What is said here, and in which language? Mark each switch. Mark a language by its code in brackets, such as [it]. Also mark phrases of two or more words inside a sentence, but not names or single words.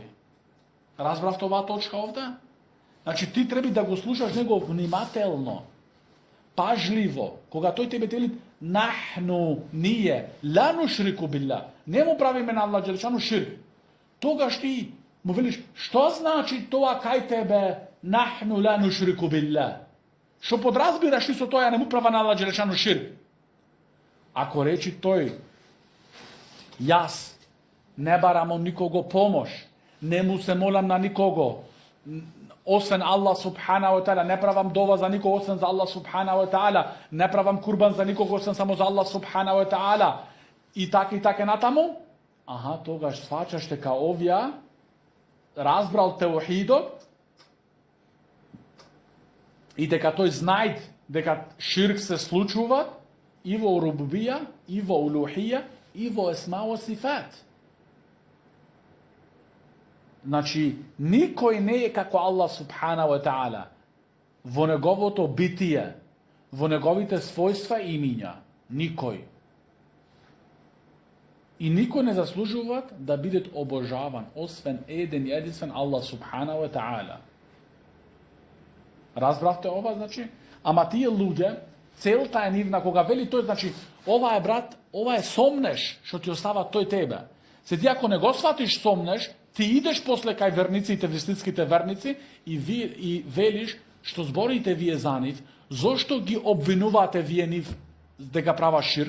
[mk] Разбравте оваа точка овде? Значи ти треба да го слушаш него внимателно, пажливо, кога тој тебе вели нахну ние [ar] لا نشرك بالله, [mk] не му правиме на Аллах джелешану ширк. Тогаш ти му велиш, што значи тоа кај тебе [ar] نحن لا نشرك بالله? [mk] Што подразбираш ти со тоа не му права на Аллах джелешану ширк? Ако речи тој, јас не барам од никого помош, не му се молам на никого, освен Аллах [ar] سبحانه وتعالى, [mk] не правам дова за никого освен за Аллах [ar] سبحانه وتعالى, [mk] не правам курбан за никого освен само за Аллах [ar] سبحانه وتعالى, [mk] и така натаму, тогаш сваќаш дека овија разбрал теухидот и дека тој знај дека ширк се случува и во рубубија, и во улухија, и во [ar] أسماء وصفات. [mk] Значи, никој не е како Аллах [ar] سبحانه وتعالى [mk] во неговото битие, во неговите својства и имиња. Никој. И никој не заслужува да биде обожаван, освен еден и единствен Аллах [ar] سبحانه وتعالى. [mk] Разбравте ова, значи? Ама тие луѓе, целта е нивна, кога вели тој, значи, ова е брат, ова е сомнеш, што ти остава тој тебе. Се ти ако не го сватиш сомнеш, ти идеш после кај верниците, вистинските верници и велиш што зборите вие за нив, зошто ги обвинувате вие нив дека права ширк?